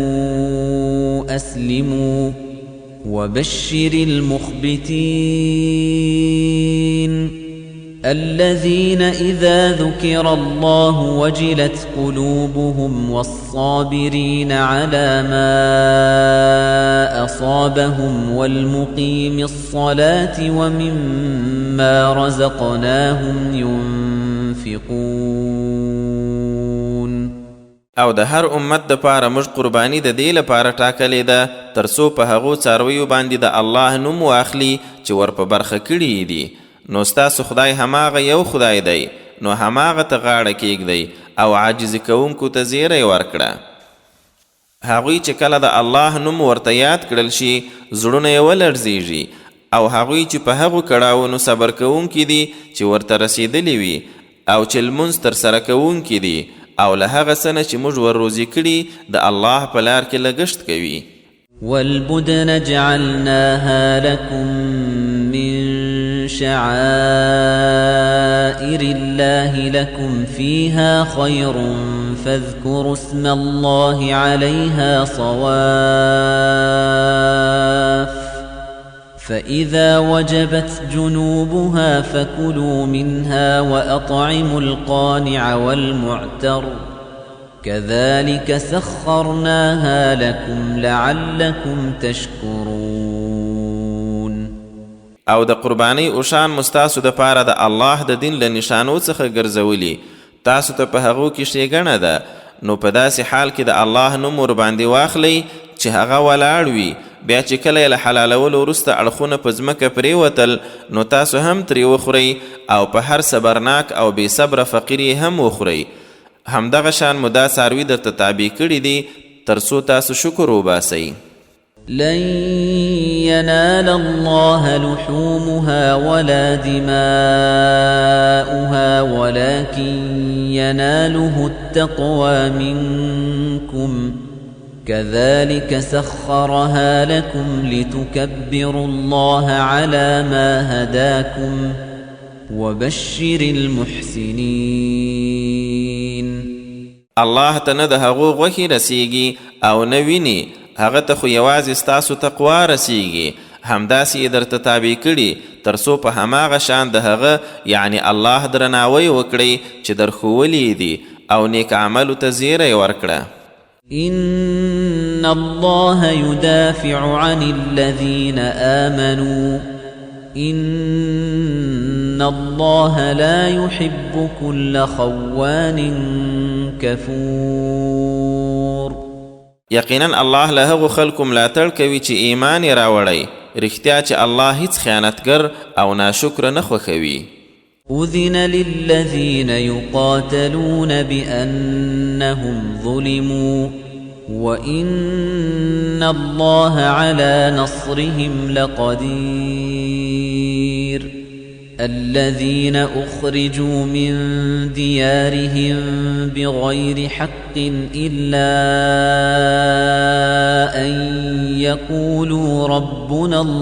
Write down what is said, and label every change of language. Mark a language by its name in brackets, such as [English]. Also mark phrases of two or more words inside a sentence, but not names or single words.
[Arabic] أسلموا وبشر المخبتين الذين إذا ذكر الله وجلت قلوبهم والصابرين على ما أصابهم والمقيم الصلاة ومما رزقناهم ينفقون. [Pashto] او د هر امت د پاره موږ قرباني د دې لپاره ټاکلې ده ترڅو په هغو څارویو باندې د الله نوم واخلي چې ور په برخه کړي دي. نو ستاسو خدای هماغه یو خدای دی نو هماغه ته غاړه کیږدئ او عاجزي کوونکو ته زیری ورکړه. هغوی چې کله د الله نوم ورته یاد کړل شي زړونه یې ولړزیږي او هغوی چې په هغو کړاوونو صبر کوونکي دي چې ورته رسیدلی وي او چې لمونځ ترسره کوونکي دي او له هغه څه نه چې موږ ور روزي کړي د الله په لار کې لګښت کوي. [Arabic] والبدن جعلناها لكم من شعائر الله لكم فيها خير فاذكروا اسم الله عليها صواف فإذا وجبت جنوبها فكلوا منها وأطعموا القانع والمعتر كذلك سخرناها لكم لعلكم تشكرون. [Pashto] او د قربانی اوشان مستاسو د پاره د الله د دین له نشانو څخه ګرځولي تاسو ته په هغو کې ښېګڼه ده نو په داسې حال کې د الله نوم ور باندې واخلئ چې هغه ولاړ وي بیا چې کله یې له حلالولو وروسته اړخونه په ځمکه پرېوتل نو تاسو هم ترې وخورئ او په هر صبرناک او بې صبره فقیر یې هم وخورئ. همدغه شان مو دا څاروي درته تابع کړي دي ترڅو تاسو شکر وباسئ. [Arabic] لن ينال الله لحومها ولا دماؤها ولكن يناله التقوى منكم كذلك سخرها لكم لتكبروا الله على ما هداكم وبشر المحسنين. [Pashto] الله ته نه د هغو غوښې رسیږي او نه ویني، هغه ته خو یوازې ستاسو تقوا رسیږي. همداسې یې درته تابع کړي تر څو په هماغه شان د هغه یعنی الله درناوی وکړئ چې درښولي دي او نیک عملو ته زیری ورکړه. [Arabic] إن الله يدافع عن الذين آمنوا إن الله لا يحب كل خوان كفور. [Pashto] یقینا الله له هغو خلکو ملاتړ کوي چې ایمان یې راوړی، رښتیا چې الله هیڅ خیانتګر او ناشکره نه خوښوي. [Arabic] أذن للذين يقاتلون بأنهم ظلموا وإن الله على نصرهم لقدير. الذين أخرجوا من ديارهم بغير حق إلا أن يقولوا ربنا